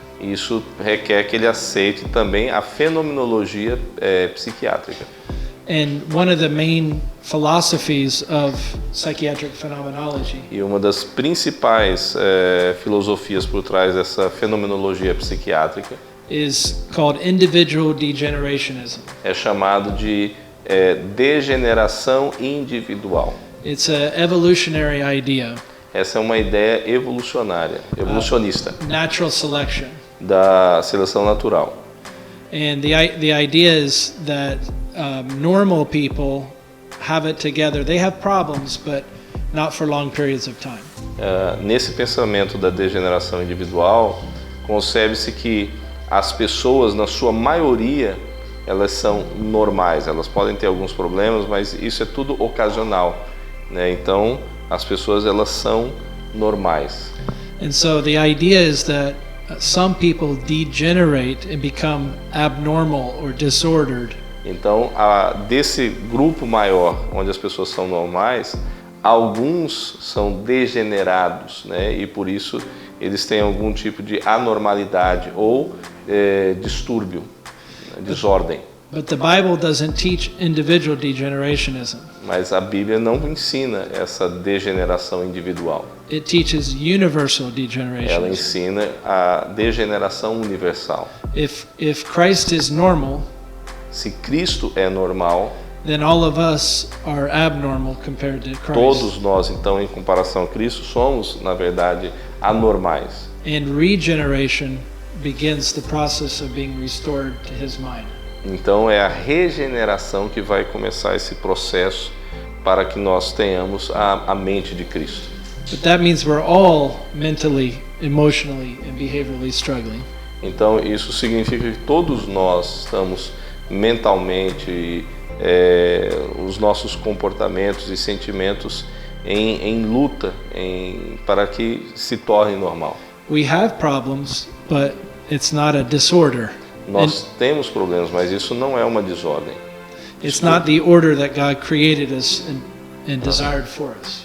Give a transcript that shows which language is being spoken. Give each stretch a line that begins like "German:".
Portuguese: Isso requer que ele aceite também a fenomenologia psiquiátrica.
English: And one of the main philosophies of psychiatric phenomenology
Portuguese: E uma das principais filosofias por trás dessa fenomenologia psiquiátrica
English: is called individual degenerationism.
Portuguese: é chamado de degeneração individual.
English: It's an evolutionary idea,
Portuguese: Essa é uma ideia evolucionista,
English: natural selection.
Portuguese: da seleção natural.
English: And the idea is that normal people have it together. They have problems, but not for long periods of time.
Portuguese: Nesse pensamento da degeneração individual, concebe-se que as pessoas, na sua maioria, elas são normais. Elas podem ter alguns problemas, mas isso é tudo ocasional, né? Então, as pessoas elas são normais.
English: And so the idea is that some people degenerate and become abnormal or disordered.
Portuguese: Então, desse grupo maior, onde as pessoas são normais, alguns são degenerados, né? E por isso eles têm algum tipo de anormalidade ou distúrbio, desordem.
English: But the Bible doesn't teach individual degenerationism.
Portuguese: Mas a Bíblia não ensina essa degeneração individual.
English: It teaches universal
Portuguese: Ela
English: degenerationism.
Portuguese: ensina a degeneração universal.
English: If Christ is normal,
Portuguese: Se Cristo é normal,
English: then all of us are abnormal compared to Christ.
Portuguese: todos nós, então, em comparação a Cristo, somos, na verdade, anormais.
English: And regeneration begins the process of being restored to his mind.
Portuguese: Então é a regeneração que vai começar esse processo para que nós tenhamos a mente de Cristo.
English: But that means we're all mentally, emotionally, and behaviorally struggling.
Portuguese: Então isso significa que todos nós estamos mentalmente, os nossos comportamentos e sentimentos em luta para que se torne normal.
English: We have problems, but it's not a disorder.
Portuguese: Nós temos problemas, mas isso não é uma desordem.
English: It's not the order that God created us and desired for us.